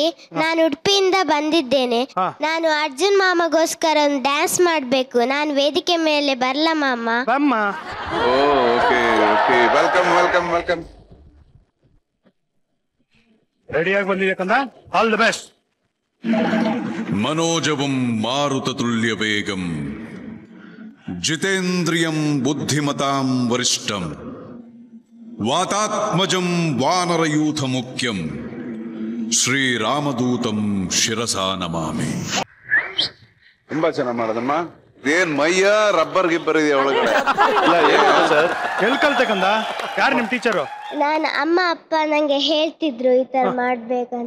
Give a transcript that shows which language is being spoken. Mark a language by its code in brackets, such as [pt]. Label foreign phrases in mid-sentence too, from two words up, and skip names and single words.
[kn] ನಾನು ಉಡುಪಿಯಿಂದ ಬಂದಿದ್ದೇನೆ. ನಾನು ಅರ್ಜುನ್ ಮಾಮಗೋಸ್ಕರ ಒಂದು ಡ್ಯಾನ್ಸ್ ಮಾಡ್ಬೇಕು. ನಾನು ವೇದಿಕೆ ಮೇಲೆ ಬರ್ಲ ಮಾಮ? [en] welcome welcome welcome. [kn] ರೆಡಿಯಾಗಿ ಬಂದಿದೆ ಕಂದ. [en] all the best. [sa] മനോജവം മാരുതതുല്യ വേഗം ജിതേന്ദ്രിയം ബുദ്ധിമതാം വരിഷ്ഠം വാതാത്മജം വാനരയൂഥ മുഖ്യം ಶ್ರೀರಾಮದೂತಂ ಶಿರಸಾ ನಮಾಮಿ. [kn] ತುಂಬಾ ಚೆನ್ನಾಗಿ ಮಾಡೋದಮ್ಮ. ಏನ್ ಮೈಯ ರಬ್ಬರ್ ಗಿಬ್ಬರ್ ಇದೆಯಾ ಒಳಗಡೆ? ಸರ್ ಎಲ್ಲಿ ಕಲ್ತಕ್ಕಂದ? ಯಾರು ನಿಮ್ ಟೀಚರು? ನಾನು ಅಮ್ಮ ಅಪ್ಪ ನಂಗೆ ಹೇಳ್ತಿದ್ರು ಈ ತರ ಮಾಡ್ಬೇಕಂತ.